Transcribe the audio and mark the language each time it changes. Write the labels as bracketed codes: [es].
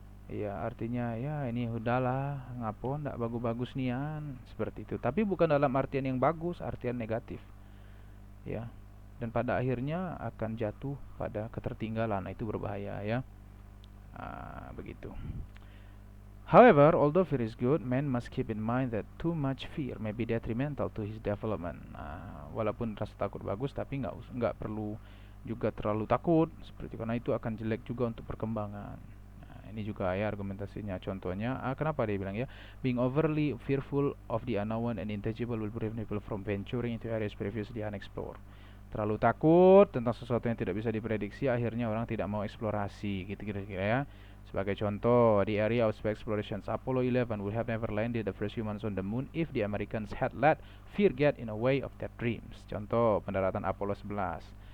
[id] Ya, artinya ya ini udahlah, ngapo ndak bagus-bagus nian, seperti itu. Tapi bukan dalam artian yang bagus, artian negatif. Ya. Dan pada akhirnya akan jatuh pada ketertinggalan. Nah, itu berbahaya ya. Begitu. [en] However, although fear is good, man must keep in mind that too much fear may be detrimental to his development. [id] Walaupun rasa takut bagus, tapi nggak perlu juga terlalu takut, seperti karena itu akan jelek juga untuk perkembangan. Ini juga ya argumentasinya. Contohnya, kenapa dia bilang ya, [en] being overly fearful of the unknown and intangible will prevent people from venturing into areas previously unexplored. [id] Terlalu takut tentang sesuatu yang tidak bisa diprediksi, akhirnya orang tidak mau eksplorasi, gitu kira-kira ya. Sebagai contoh, [en] the area of space explorations, Apollo 11 would have never landed the first humans on the moon if the Americans had let fear get in a way of their dreams. [id] Contoh pendaratan Apollo 11.